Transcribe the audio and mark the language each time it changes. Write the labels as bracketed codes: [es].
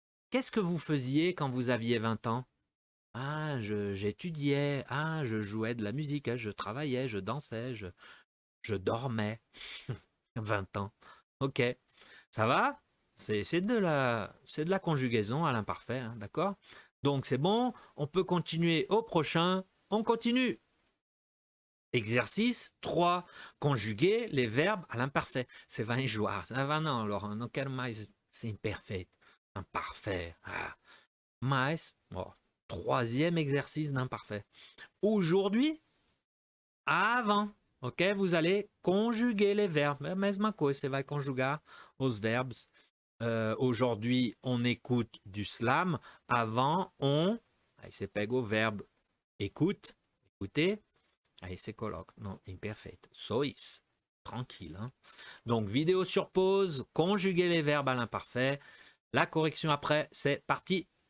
[fr] Qu'est-ce que vous faisiez quand vous aviez 20 ans? Ah, j'étudiais, ah, je jouais de la musique, je travaillais, je dansais, je dormais. 20 ans. Ok, ça va? C'est de la conjugaison à l'imparfait, hein, d'accord? Donc c'est bon, on peut continuer au prochain. On continue. Exercice 3. Conjuguer les verbes à l'imparfait. [pt] Você vai enjoar. Ah, não, Laurent, não quero mais ser imperfeito. [fr] Imparfait. Ah. [pt] Mas, [fr] oh, troisième exercice d'imparfait. Aujourd'hui, avant. Ok? Vous allez conjuguer les verbes. [pt] A mesma coisa, você vai conjugar os verbos. [fr] Aujourd'hui, on écoute du slam. Avant, on. [pt] Aí você pega o verbo écoute, écouter. Aí você coloca. Non, imperfeito. Só isso. Tranquille. Hein? [fr] Donc, vidéo sur pause. Conjuguer les verbes à l'imparfait. La correction après, c'est parti.